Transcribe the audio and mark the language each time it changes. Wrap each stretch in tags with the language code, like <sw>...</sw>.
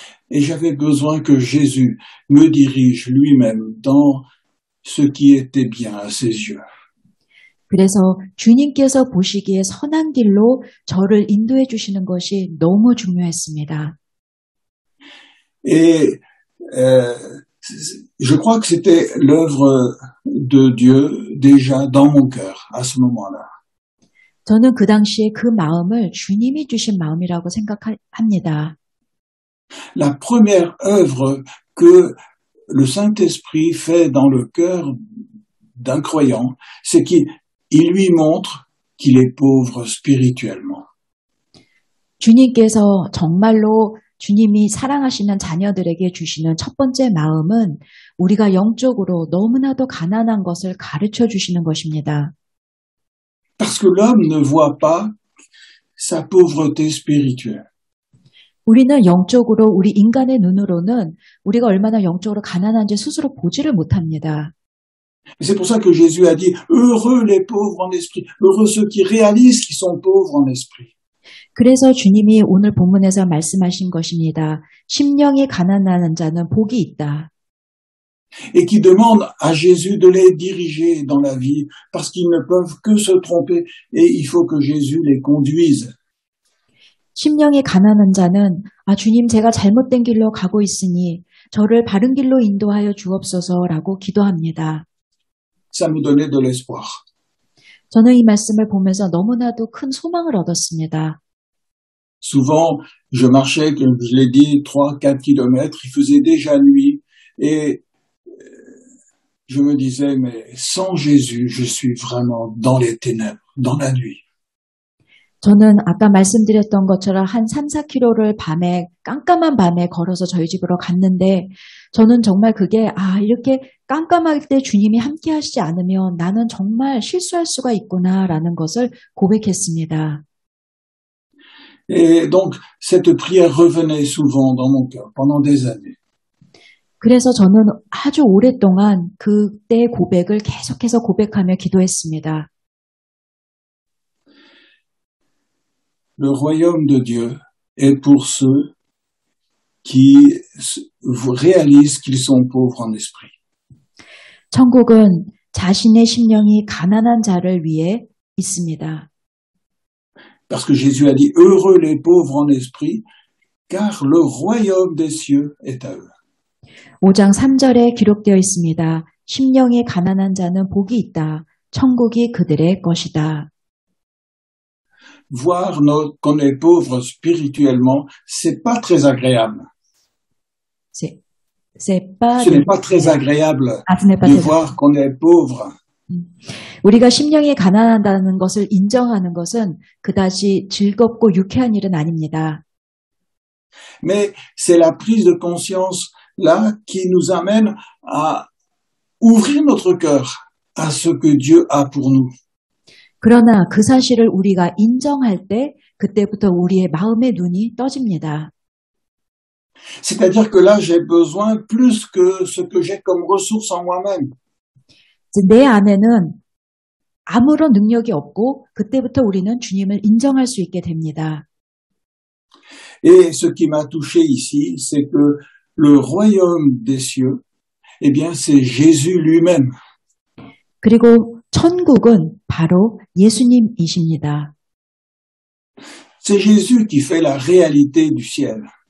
<fr>Et j'avais besoin que Jésus me dirige lui-même dans ce qui était bien à ses yeux.</fr> <ko>그래서 주님께서 보시기에 선한 길로 저를 인도해 주시는 것이 너무 중요했습니다.</ko> <fr>Et je crois que c'était l'œuvre de Dieu déjà dans mon cœur à ce moment-là.</fr> <ko>저는 그 당시에 그 마음을 주님이 주신 마음이라고 생각합니다.</ko> <fr>La première œuvre que le Saint-Esprit fait dans le cœur d'un croyant, c'est qu'il lui montre qu'il est pauvre spirituellement.</fr> <ko>주님께서 정말로 주님이 사랑하시는 자녀들에게 주시는 첫 번째 마음은 우리가 영적으로 너무나도 가난한 것을 가르쳐 주시는 것입니다.</ko> <fr>Parce que l'homme ne voit pas sa pauvreté spirituelle.</fr> <ko>우리는 영적으로 우리 인간의 눈으로는 우리가 얼마나 영적으로 가난한지 스스로 보지를 못합니다.</ko> <fr>C'est pour ça que Jésus a dit, heureux les pauvres en esprit, heureux ceux qui réalisent qu'ils sont pauvres en esprit.</fr> <ko>그래서 주님이 오늘 본문에서 말씀하신 것입니다. 심령이 가난한 자는 복이 있다.</ko> <fr>Et qui demandent à Jésus de les diriger dans la vie, parce qu'ils ne peuvent que se tromper, et il faut que Jésus les conduise.</fr> <ko>심령이 가난한 자는 주님 제가 잘못된 길로 가고 있으니 저를 바른 길로 인도하여 주옵소서라고 기도합니다.</ko> <fr>Ça me donnait de l'espoir.</fr> <ko>저는 이 말씀을 보면서 너무나도 큰 소망을 얻었습니다.</ko> <fr>Souvent, je marchais, comme je l'ai dit, 3-4 kilomètres, il faisait déjà nuit, et je me disais, mais sans Jésus, je suis vraiment dans les ténèbres, dans la nuit.</fr> <ko>저는 아까 말씀드렸던 것처럼 한 3-4km를 깜깜한 밤에 걸어서 저희 집으로 갔는데 저는 정말 그게 이렇게 깜깜할 때 주님이 함께 하시지 않으면 나는 정말 실수할 수가 있구나라는 것을 고백했습니다.</ko> <fr>Et donc, cette prière revenait souvent dans mon cœur pendant des années.</fr> <ko>그래서 저는 아주 오랫동안 그때의 고백을 계속해서 고백하며 기도했습니다.</ko> <fr>Le royaume de Dieu est pour ceux qui réalisent qu'ils sont pauvres en esprit.</fr> <ko>천국은 자신의 심령이 가난한 자를 위해 있습니다.</ko> <fr>Parce que Jésus a dit, heureux les pauvres en esprit, car le royaume des cieux est à eux.</fr> <ko>5장 3절에 기록되어 있습니다. 심령이 가난한 자는 복이 있다. 천국이 그들의 것이다.</ko> <fr>Voir qu'on est pauvre spirituellement, c'est pas très agréable. Ce n'est pas très agréable de voir qu'on est pauvre.</fr> <ko>우리가 심령이 가난하다는 것을 인정하는 것은 그다지 즐겁고 유쾌한 일은 아닙니다.</ko> <fr>Mais c'est la prise de conscience là qui nous amène à ouvrir notre cœur à ce que Dieu a pour nous.</fr> <ko>그러나 그 사실을 우리가 인정할 때 그때부터 우리의 마음의 눈이 떠집니다.</ko> <fr>C'est-à-dire que là, j'ai besoin plus que ce que j'ai comme ressources en moi-même.</fr> <ko>내 안에는 아무런 능력이 없고 그때부터 우리는 주님을 인정할 수 있게 됩니다.</ko> <fr>Et ce qui m'a touché ici, c'est que le royaume des cieux, eh bien, c'est Jésus lui-même.</fr> <ko>그리고 천국은 바로 예수님이십니다.</ko> <fr>C'est Jésus qui fait la réalité du ciel.</fr>